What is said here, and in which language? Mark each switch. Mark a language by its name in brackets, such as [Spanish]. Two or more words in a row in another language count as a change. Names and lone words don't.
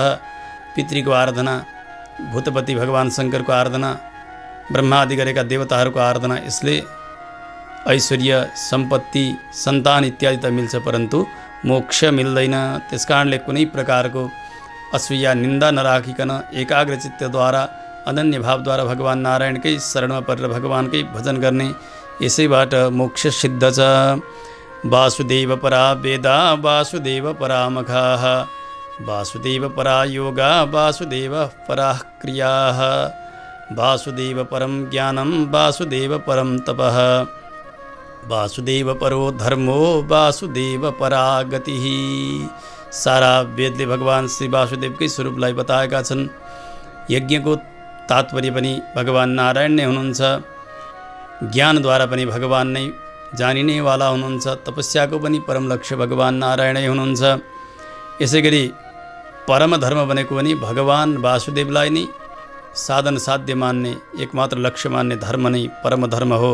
[Nepali] पितृको आराधना, भूतपति भगवान् शङ्करको आराधना, ब्रह्मादि गरेका देवताहरूको आराधना, यसले ऐश्वर्य सम्पत्ति सन्तान इत्यादि त मिल्छ, परन्तु मोक्ष मिल्दैन। त्यसकारणले कुनै प्रकारको असूया निन्दा नराखिकन एकाग्रचित्तद्वारा अनन्य भावद्वारा भगवान् नारायणकै शरणमा परेर भगवानकै भजन गर्ने, यसैबाट मोक्ष सिद्ध छ। [Sanskrit] वासुदेव परा वेदा वासुदेव परा मखाः वासुदेव परा योगा वासुदेव परा क्रियाः वासुदेव परम ज्ञानं वासुदेव परम तपः वासुदेव परो धर्मो वासुदेव परा गतिः। [Nepali] सारा वेदले भगवान् श्री वासुदेवकै स्वरूपलाई बताएका छन्। यज्ञको तात्पर्य पनि भगवान् नारायण नै हुनुहुन्छ। ज्ञानद्वारा पनि भगवान् नै जानिनेवाला हुनुहुन्छ। तपस्याको पनि परम लक्ष्य भगवान् नारायणै हुनुहुन्छ। यसै गरी परम धर्म भनेको पनि भगवान् वासुदेवलाई नै साधन साध्य मान्ने, एकमात्र लक्ष्य मान्ने धर्म नै परम धर्म हो।